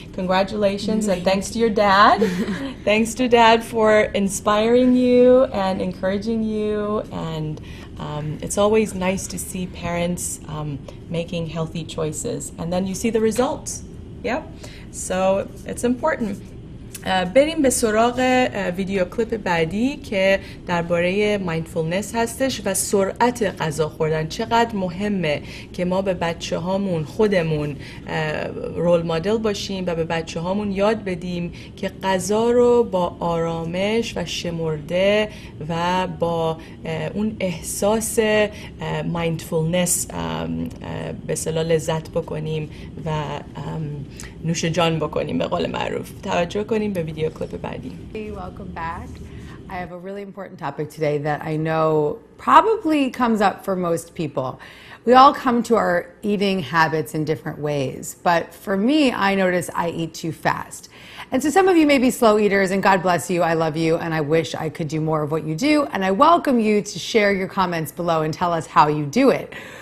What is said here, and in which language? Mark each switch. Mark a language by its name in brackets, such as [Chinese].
[English] Congratulations, and thanks to your dad. Thanks to Dad for inspiring you and encouraging you, and it's always nice to see parents making healthy choices, and then you see the results. Yep. So it's important. [Persian] بریم به سراغ ویدیو کلیپ بعدی که درباره مایندفولنس هستش و سرعت غذا خوردن. چقدر مهمه که ما به بچه هامون خودمون رول مدل باشیم و به بچه هامون یاد بدیم که غذا رو با آرامش و شمرده و با اون احساس مایندفولنس به اصطلاح لذت بکنیم و نوش جان بکنیم به قول معروف. توجه کنیم به ویدیو کلیپ بعدی. [English] Welcome back. I have a really important topic today that I know probably comes up for most people. We all come to our eating habits in different ways, but for me, I notice I eat too fast. And so some of you may be slow eaters, and God bless you, I love you, and I wish I could do more of what you do, and I welcome you to share your comments below and tell us how you do it.